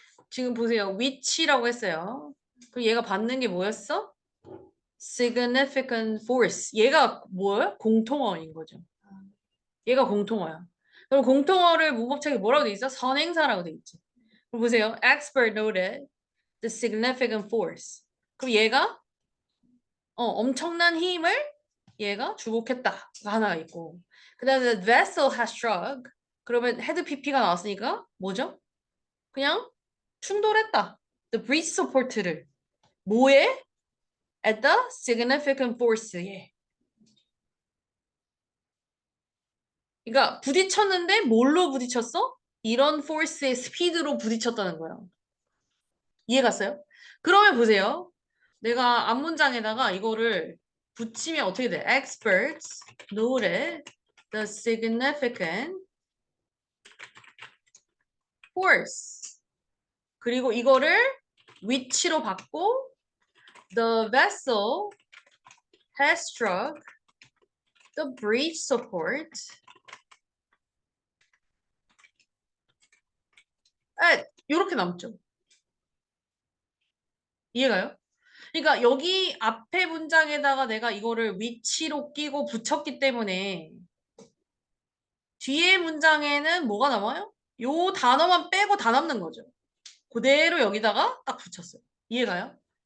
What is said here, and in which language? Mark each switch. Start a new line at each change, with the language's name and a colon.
Korean: 지금 보세요. which라고 했어요. 그럼 얘가 받는 게 뭐였어?
English: significant force.
Korean: 얘가 뭐예요? 공통어인 거죠. 아, 얘가 공통어야. 그럼 공통어를 문법책에 뭐라고 돼 있어? 선행사라고 돼 있지. 그럼 보세요.
English: expert noted the significant force.
Korean: 그럼 얘가 엄청난 힘을 얘가 주목했다. 하나가 있고.
English: 그 다음에 the vessel has struck.
Korean: 그러면 헤드 PP가 나왔으니까 뭐죠? 그냥 충돌했다.
English: The breach support
Korean: 를. 뭐에?
English: At the significant force에.
Korean: 그러니까 부딪혔는데 뭘로 부딪혔어? 이런 force의 스피드로 부딪혔다는 거예요. 이해 갔어요? 그러면 보세요. 내가 앞문장에다가 이거를 붙이면 어떻게 돼?
English: Experts noted the significant force.
Korean: 그리고 이거를
English: which로
Korean: 받고
English: the vessel has struck the breach support
Korean: 이렇게 남죠. 이해가요? 그러니까 여기 앞에 문장에다가 내가 이거를 which로 끼고 붙였기 때문에 뒤에 문장에는 뭐가 남아요? 요 단어만 빼고 다 남는 거죠. 그대로 여기다가 딱 붙였어요. 이해가요?